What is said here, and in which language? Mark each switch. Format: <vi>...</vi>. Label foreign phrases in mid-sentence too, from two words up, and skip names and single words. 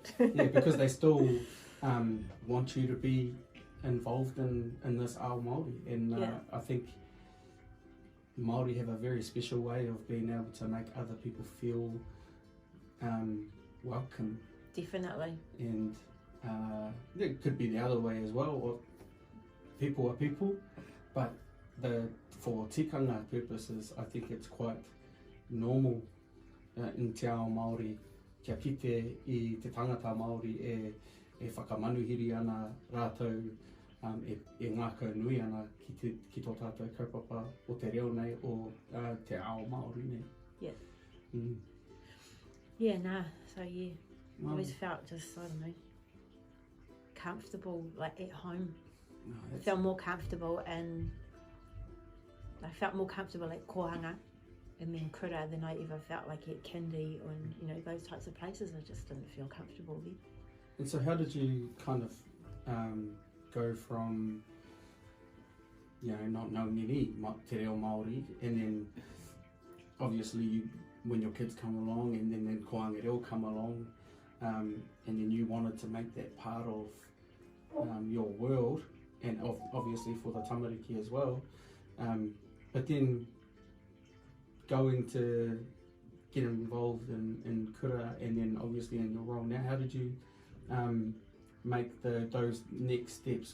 <en>Because they still want you to be involved in this</en> <mi>ao Māori,</mi> <en>and I think Māori have a very special way of being able to make other people feel welcome. Definitely. And it could be the other way as well, or people are people, but for tikanga purposes, I think it's quite normal in</en> <mi>te ao Māori kia kite I te tangata Māori e whakamanuhiri ana rātou e ngākau nui ana ki tō tātou kaupapa o te reo nei o te ao Māori nei.</mi> <en>So I always felt just, I don't know, comfortable, like at home. I felt more comfortable, and I felt more comfortable at Kohanga and then Kura than I ever felt like at Kindi and those types of places. I just didn't feel comfortable there. And so how did you kind of go from not knowing any</en> <mi>te reo Māori,</mi> <en>and then obviously when your kids come along, and then</en> <mi>Koanga Reo</mi> <en>come along, and then you wanted to make that part of your world, and obviously for the tamariki as well, but then going to get involved in Kura, and then obviously in your role now, how did you make those next steps?</en>